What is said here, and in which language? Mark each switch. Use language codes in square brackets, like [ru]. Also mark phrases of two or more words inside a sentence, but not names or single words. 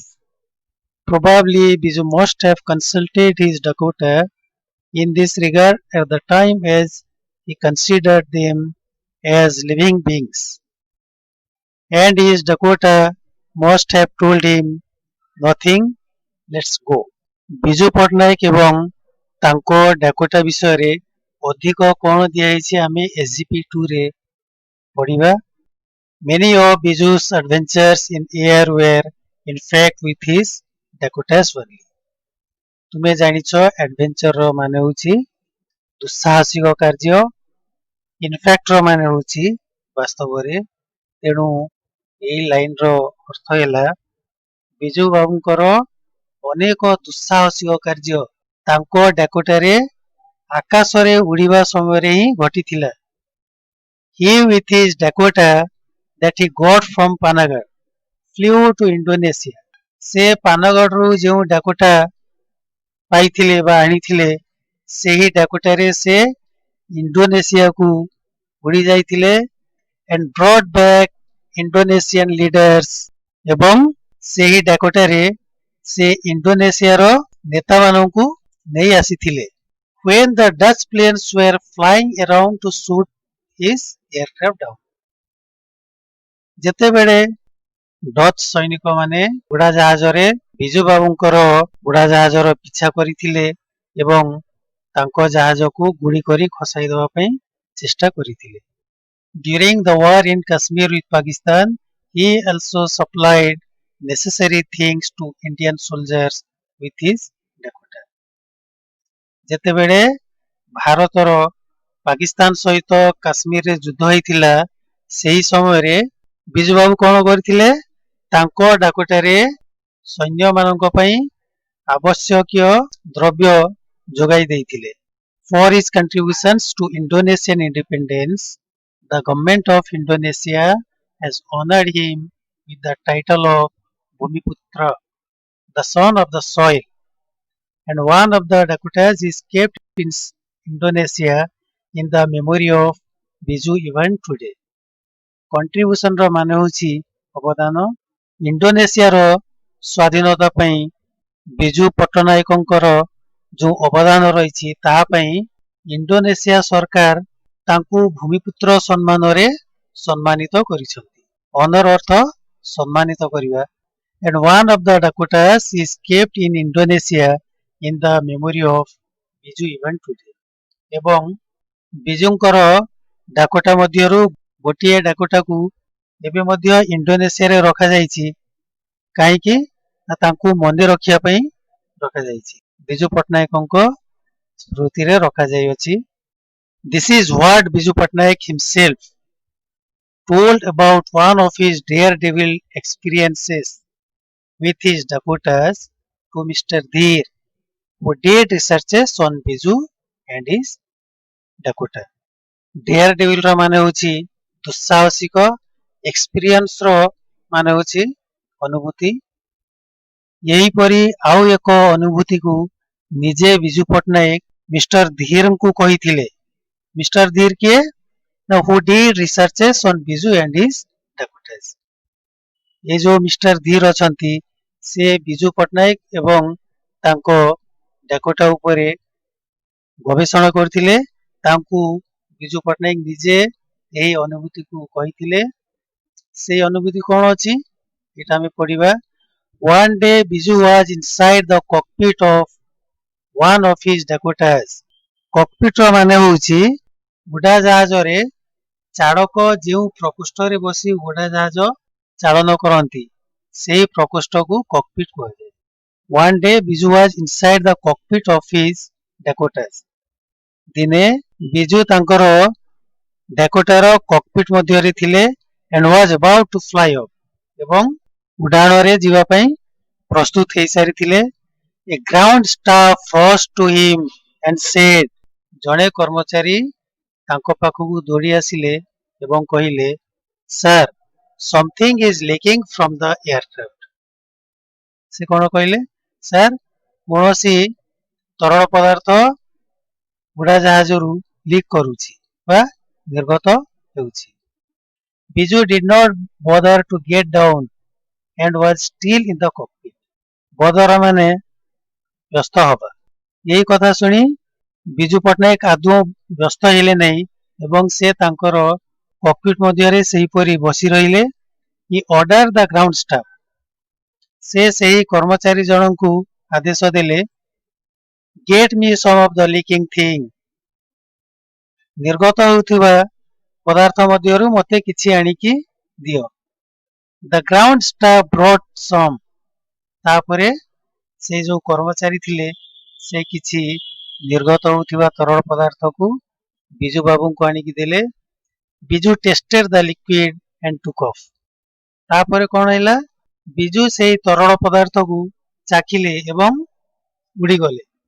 [en] Probably Biju must have consulted his Dakota in this regard at the time as he considered them as living beings. And his Dakota must have told him, "Nothing, let's go." [or] ବିଜୁ ପଟ୍ଟନାୟକ ଏବଂ ତାଙ୍କ ଡାକୋଟା ବିଷୟରେ ଅଧିକ କ'ଣ ଦିଆଯାଇଛି ଆମେ SGP 2ରେ ପଢ଼ିବା। [en] Many of Biju's adventures in air were in fact with his Dakotas only. [or] ତୁମେ ଜାଣିଛ adventureର ମାନେ ହେଉଛି ଦୁଃସାହସିକ କାର୍ଯ୍ୟ, ଇନଫ୍ୟାକ୍ଟର ମାନେ ହେଉଛି ବାସ୍ତବରେ। ତେଣୁ ଏହି ଲାଇନର ଅର୍ଥ ହେଲା ବିଜୁ ବାବୁଙ୍କର ଅନେକ ଦୁଃସାହସିକ କାର୍ଯ୍ୟ ତାଙ୍କ ଡାକୋଟାରେ ଆକାଶରେ ଉଡ଼ିବା ସମୟରେ ହିଁ ଘଟିଥିଲା। [en] He with his Dakota that he got from Panagarh flew to Indonesia. [or] ସେ ପାନଗଡ଼ରୁ ଯେଉଁ ଡାକୋଟା ପାଇଥିଲେ ବା ଆଣିଥିଲେ ସେହି ଡାକୋଟାରେ ସେ ଇଣ୍ଡୋନେସିଆକୁ ଉଡ଼ି ଯାଇଥିଲେ [en] and brought back Indonesian leaders [or] ଏବଂ ସେହି ଡାକୋଟାରେ ସେ ଇଣ୍ଡୋନେସିଆର ନେତାମାନଙ୍କୁ ନେଇ ଆସିଥିଲେ। [en] When the Dutch planes were flying around to shoot his aircraft down. [or] ଯେତେବେଳେ ଡଚ୍ ସୈନିକମାନେ ଉଡ଼ାଜାହାଜରେ ବିଜୁ ବାବୁଙ୍କର ଉଡ଼ାଜାହାଜର ପିଛା କରିଥିଲେ ଏବଂ ତାଙ୍କ ଜାହାଜକୁ ଗୁଳି କରି ଖସାଇ ଦେବା ପାଇଁ ଚେଷ୍ଟା କରିଥିଲେ। [en] During the war in Kashmir with Pakistan, he also supplied necessary things to Indian soldiers with his Dakota. [or] ଯେତେବେଳେ ଭାରତର ପାକିସ୍ତାନ ସହିତ କାଶ୍ମୀରରେ ଯୁଦ୍ଧ ହୋଇଥିଲା ସେହି ସମୟରେ ବିଜୁ ବାବୁ କ'ଣ କରିଥିଲେ ତାଙ୍କ ଡାକୋଟାରେ ସୈନ୍ୟମାନଙ୍କ ପାଇଁ ଆବଶ୍ୟକୀୟ ଦ୍ରବ୍ୟ ଯୋଗାଇ ଦେଇଥିଲେ। [en] For his contributions to Indonesian independence, the government of Indonesia has honored him with the title of Bhumiputra, the son of the soil, and one of the Dakotas is kept in Indonesia in the memory of Biju even today. [or] କଣ୍ଟ୍ରିବ୍ୟୁସନର ମାନେ ହେଉଛି ଅବଦାନ। ଇଣ୍ଡୋନେସିଆର ସ୍ୱାଧୀନତା ପାଇଁ ବିଜୁ ପଟ୍ଟନାୟକଙ୍କର ଯେଉଁ ଅବଦାନ ରହିଛି ତାହା ପାଇଁ ଇଣ୍ଡୋନେସିଆ ସରକାର ତାଙ୍କୁ ଭୂମିପୁତ୍ର ସମ୍ମାନରେ ସମ୍ମାନିତ କରିଛନ୍ତି। ଅନର ଅର୍ଥ ସମ୍ମାନିତ କରିବା। [en] And one of the Dakotas is kept in Indonesia in the memory of Biju even today. [or] ଏବଂ ବିଜୁଙ୍କର ଡାକୋଟା ମଧ୍ୟରୁ ଗୋଟିଏ ଡାକୋଟାକୁ ଏବେ ମଧ୍ୟ ଇଣ୍ଡୋନେସିଆରେ ରଖାଯାଇଛି କାହିଁକି ନା ତାଙ୍କୁ ମନେ ରଖିବା ପାଇଁ ରଖାଯାଇଛି ବିଜୁ ପଟ୍ଟନାୟକଙ୍କ ସ୍ମୃତିରେ ରଖାଯାଇଅଛି [en] this is what Biju Patnaik himself told about one of his daredevil experiences with his Dakotas to Mr. Dheer who did researches on Biju and his Dakota daredevil [or] ର ମାନେ ହେଉଛି ଦୁଃସାହସିକ ଏକ୍ସପିରିଏନ୍ସ ର ମାନେ ହେଉଛି ଅନୁଭୂତି ଏହିପରି ଆଉ ଏକ ଅନୁଭୂତିକୁ ନିଜେ ବିଜୁ ପଟ୍ଟନାୟକ ମିଷ୍ଟର ଧୀରଙ୍କୁ କହିଥିଲେ ମିଷ୍ଟର ଧୀର କିଏ ନା [en] who did researches on Biju and his Dakotas [or] ଏ ଯୋଉ ମିଷ୍ଟର ଧୀର ଅଛନ୍ତି ସେ ବିଜୁ ପଟ୍ଟନାୟକ ଏବଂ ତାଙ୍କ ଡାକୋଟା ଉପରେ ଗବେଷଣା କରିଥିଲେ ତାଙ୍କୁ ବିଜୁ ପଟ୍ଟନାୟକ ନିଜେ ଏହି ଅନୁଭୂତିକୁ କହିଥିଲେ ସେଇ ଅନୁଭୂତି କଣ ଅଛି ଏଟା ଆମେ ପଢିବା [en] one day Biju was inside the cockpit of one of his Dakotas. [or] cockpit ର ମାନେ ହେଉଛି ଉଡାଜାହାଜରେ ଚାଳକ ଯେଉଁ ପ୍ରକୋଷ୍ଠରେ ବସି ଉଡାଜାହାଜ ଚାଳନ କରନ୍ତି ସେହି ପ୍ରକୋଷ୍ଠକୁ cockpit କୁହାଯାଏ [en] one day Biju was inside the cockpit of his Dakotas. [or] ଦିନେ ବିଜୁ ତାଙ୍କର ଡାକୋଟାର କକପିଟ ମଧ୍ୟରେ ଥିଲେ [en] and was about to fly off [or] ଏବଂ ଉଡାଣରେ ଯିବା ପାଇଁ ପ୍ରସ୍ତୁତ ହେଇସାରିଥିଲେ [en] a ground staff rushed to him and [or] said ଜଣେ କର୍ମଚାରୀ ତାଙ୍କ ପାଖକୁ ଦୌଡ଼ି ଆସିଲେ ଏବଂ କହିଲେ ସାର୍ [en] something is leaking from the aircraft [or] ସେ କଣ କହିଲେ ସାର୍ କୌଣସି ତରଳ ପଦାର୍ଥ ଉଡାଜାହାଜରୁ ଲିକ୍ କରୁଛି ବା ନିର୍ଗତ ହେଉଛି ବିଜୁ [en] did not bother to get down and was still in the cockpit [or] ବଦର ମାନେ ବ୍ୟସ୍ତ ହବା ଏହି କଥା ଶୁଣି ବିଜୁ ପଟ୍ଟନାୟକ ଆଦୌ ବ୍ୟସ୍ତ ହେଲେ ନାହିଁ ଏବଂ ସେ ତାଙ୍କର କକପିଟ ମଧ୍ୟରେ ସେହିପରି ବସି ରହିଲେ [en] he ordered the ground staff [or] ସେ ସେହି କର୍ମଚାରୀ ଜଣଙ୍କୁ ଆଦେଶ ଦେଲେ [en] get me some of the leaking thing [or] ନିର୍ଗତ ହେଉଥିବା ପଦାର୍ଥ ମଧ୍ୟରୁ ମୋତେ କିଛି ଆଣିକି ଦିଅ [en] the ground staff brought some [or] ତାପରେ ସେ ଯୋଉ କର୍ମଚାରୀ ଥିଲେ ସେ କିଛି ନିର୍ଗତ ହେଉଥିବା ତରଳ ପଦାର୍ଥକୁ ବିଜୁ ବାବୁଙ୍କୁ ଆଣିକି ଦେଲେ [en] Biju tested the liquid and took off [or] ତାପରେ କଣ ହେଲା ବିଜୁ ସେହି ତରଳ ପଦାର୍ଥକୁ ଚାଖିଲେ ଏବଂ ଉଡ଼ିଗଲେ